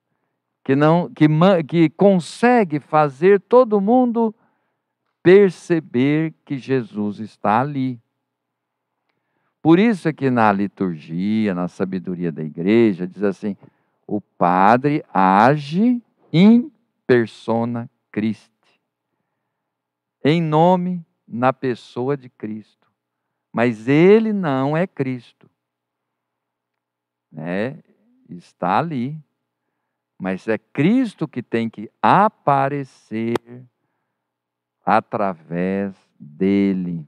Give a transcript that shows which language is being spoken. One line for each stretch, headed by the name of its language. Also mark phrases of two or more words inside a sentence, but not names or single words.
Portuguese: Que consegue fazer todo mundo perceber que Jesus está ali. Por isso é que na liturgia, na sabedoria da igreja, diz assim: o padre age
Latin: in persona Christi,
Portuguese: em nome, na pessoa de Cristo. mas ele não é Cristo, né? Está ali, mas é Cristo que tem que aparecer através dele.